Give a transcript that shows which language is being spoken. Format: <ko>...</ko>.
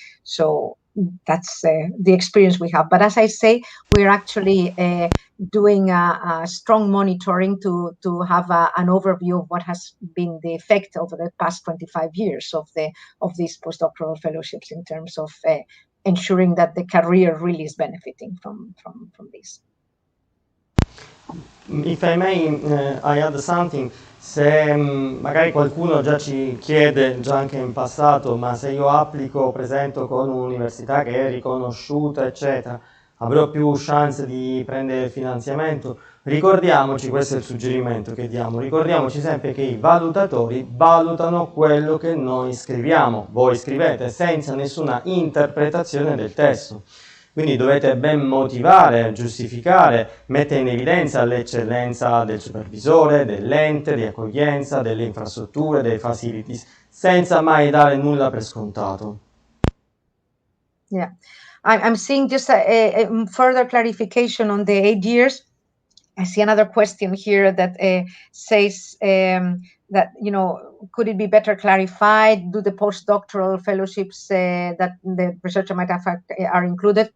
<en>So that's the experience we have. But as I say, we're actually doing a strong monitoring to have an overview of what has been the effect over the past 25 years of these postdoctoral fellowships in terms of ensuring that the career really is benefiting from this. If I may, I add something.</en> <it>Se magari qualcuno già ci chiede, già anche in passato, ma se io applico, presento con un'università che è riconosciuta, eccetera, avrò più chance di prendere finanziamento? Ricordiamoci, questo è il suggerimento che diamo, ricordiamoci sempre che i valutatori valutano quello che noi scriviamo, voi scrivete, senza nessuna interpretazione del testo. Quindi dovete ben motivare, giustificare, mettere in evidenza l'eccellenza del supervisore, dell'ente di accoglienza, delle infrastrutture, dei facilities, senza mai dare nulla per scontato.</it> <en>Yeah, I'm seeing just a further clarification on the 8 years. I see another question here that says that, could it be better clarified? Do the postdoctoral fellowships that the researcher might have are included?</en>